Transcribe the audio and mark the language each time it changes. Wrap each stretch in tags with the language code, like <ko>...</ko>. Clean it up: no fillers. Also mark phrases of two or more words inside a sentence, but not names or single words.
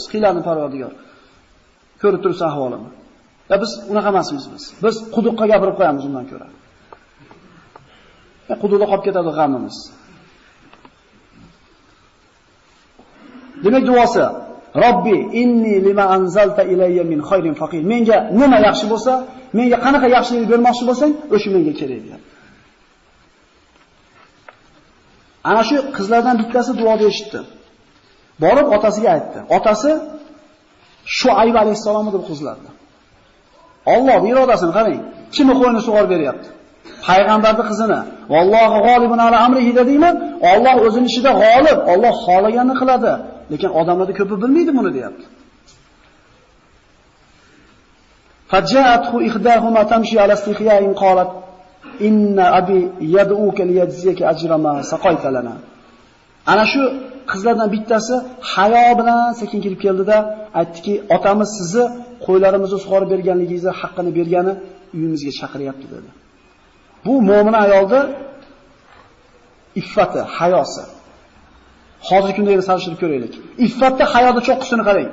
<uz>Qiylarni Parvardigor. Ko'rib turibsan ahvolimni. Biz unaqa emasmiz biz. Biz quduqqa gapirib qo'yamiz undan ko'ra. Quduqda qolib ketadi g'amimiz. Demak duosi</uz> <ar>رب إني لما أنزلت إلي من خير فقير.</ar> <uz>Menga nima yaxshi bo'lsa, menga qanaqa yaxshilik bermoqchi bo'lsang, o'sha menga kerak deyapti. Ana shu qizlardan bittasi duoda eshitdi. Borib otasiga aytdi. Otasi Shuayb alayhisalomni deb qizlardi. Alloh irodasini qarang. Kimni qo'yini sug'orib beryapti? Payg'ambarning qizini.</uz> <ar>والله غالب على أمره</ar> <uz>dedingmi? Alloh o'zining ishida g'olib, Alloh xohlaganini qiladi. Lekin odamlarda ko'pi bilmaydi buni deyapti.</uz> <ar>فجاءته إحداهما تمشي على استحياء قالت إن أبي يدعوك ليجزيك أجر ما سقيت لنا.</ar> <uz>Ana shu qizlardan bittasi hayo bilan sekin kirib keldida aytdiki, otamiz sizni qo'ylarimizni sug'orib berganligingizni haqqini bergani uyimizga chaqiryapti dedi. Bu mo'min ayolda iffati, hayosi. Hozirgi kunda yana solishtirib ko'raylik. Iffatda hayoda cho'qqisini qarang.</uz>